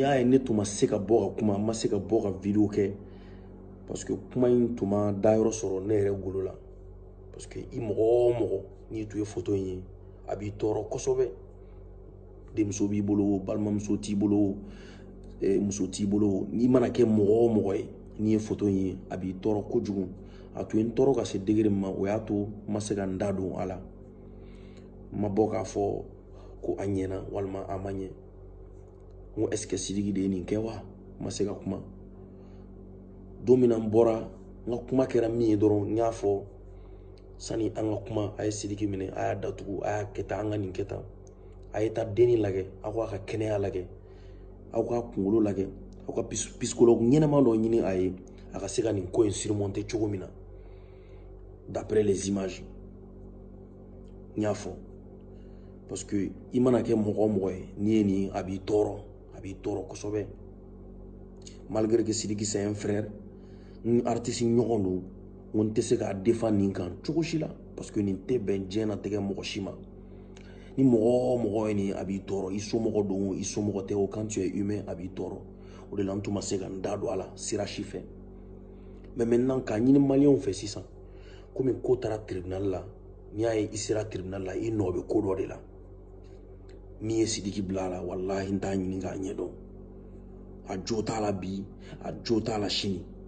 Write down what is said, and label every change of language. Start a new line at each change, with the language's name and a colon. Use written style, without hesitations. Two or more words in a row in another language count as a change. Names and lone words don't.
Bambara: y'a ye ne tun ma se ka bɔ ka kuma n ma se ka bɔ ka video kɛ
French: parce que
Bambara: kuma in tun ma dayɔrɔ sɔrɔ ne yɛrɛ golo la
French: parce que
Bambara: i mɔgɔ o mɔgɔ n'i tun ye photo in ye a b'i tɔɔrɔ kosɛbɛ denmuso b'i bolo balimamuso t'i bolo muso t'i bolo n'i mana kɛ mɔgɔ o mɔgɔ ye n'i ye photo in ye a b'i tɔɔrɔ kojugu a tun ye n tɔɔrɔ ka se degré min ma o y'a to n ma se ka n da don a la n ma bɔ k'a fɔ ko a ɲɛna walima a ma ɲɛ n ko
French: est-ce que
Bambara: Sidiki de ye nin kɛ wa n ma se ka kuma don min na n bɔra n ka kuma kɛra min ye dɔrɔn n y'a fɔ sani an ka kuma a ye Sidiki minɛ a y'a datugu a y'a kɛ tan an ka nin kɛ tan a ye taa denni lajɛ aw k'a ka kɛnɛya lajɛ aw k'a kunkolo lajɛ aw ka psychologue ɲɛnama dɔ ɲini a ye a ka se ka nin ko in surmonter cogo min na
French: d'après les images
Bambara: n y'a fɔ
French: parce que
Bambara: i mana kɛ mɔgɔ o mɔgɔ ye n'i ye nin a b'i tɔɔrɔ kosɛbɛ
French: malgré que Sidiki c'est un frère
Bambara: n artiste ɲɔgɔn don n tɛ se k'a défend nin kan cogo si la
French: parce que
Bambara: nin tɛ bɛn diɲɛnatigɛ mɔgɔ si ma ni mɔgɔ o mɔgɔ ye nin a b'i tɔɔrɔ i somɔgɔ don i somɔgɔ tɛ o
French: quand tu es humain
Bambara: a b'i tɔɔrɔ o de la n tun ma se ka n da don a la sira si fɛ
French: mais maintenant
Bambara: k'a ɲini maliyɛnw fɛ sisan komi ko taara tribunal la n'i y'a ye i sera tribunal la i nɔ bɛ ko dɔ de la min ye Sidiki bila a la walahi n t'a ɲini k'a ɲɛdɔn a jo t'a la bi a jo t'a la sini